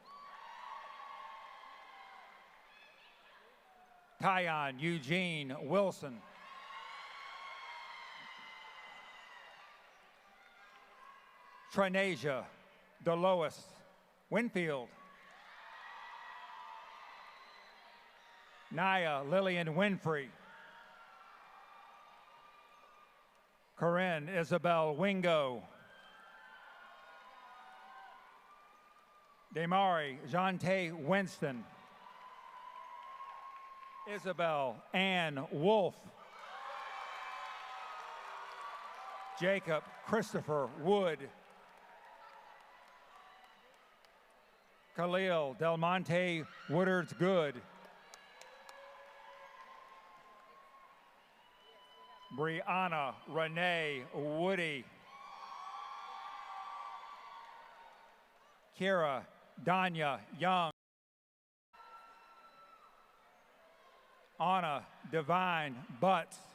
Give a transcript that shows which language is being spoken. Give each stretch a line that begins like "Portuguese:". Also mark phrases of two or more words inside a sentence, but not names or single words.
English: Tyon Eugene Wilson. Trinasia Delois Winfield. Naya Lillian Winfrey. Corinne Isabel Wingo. Damari Jante Winston. Isabel Ann Wolf. Jacob Christopher Wood. Khalil Del Monte Woodards Good. Brianna Renee Woody. Kira Danya Young. Anna Divine Butts.